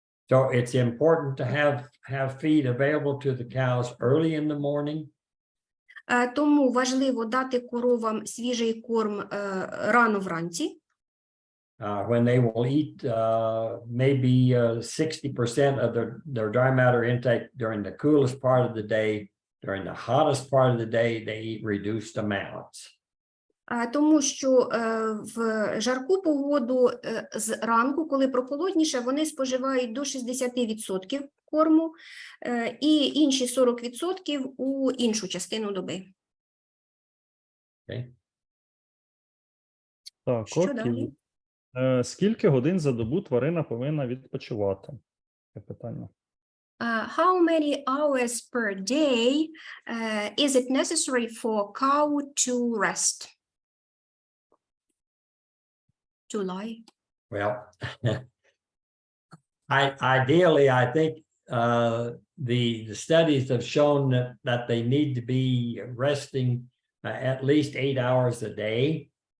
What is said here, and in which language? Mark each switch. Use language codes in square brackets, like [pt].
[en] So it's important to have feed available to the cows early in the morning. [uk] Тому важливо дати коровам свіжий корм рано вранці. [en] When they will eat maybe 60% of their dry matter intake during the coolest part of the day, during the hottest part of the day, they eat reduced amounts. [uk] Тому що в жарку погоду зранку, коли прохолодніше, вони споживають до 60% корму і інші 40% у іншу частину доби. [en] Okay. [uk] Так, Що окей. далі? Скільки годин за добу тварина повинна відпочивати? Таке питання. [en] How many hours per day is it necessary for cow to rest? To lie? Well, ideally, I think the studies have shown that they need to be resting at least 8 hours a day.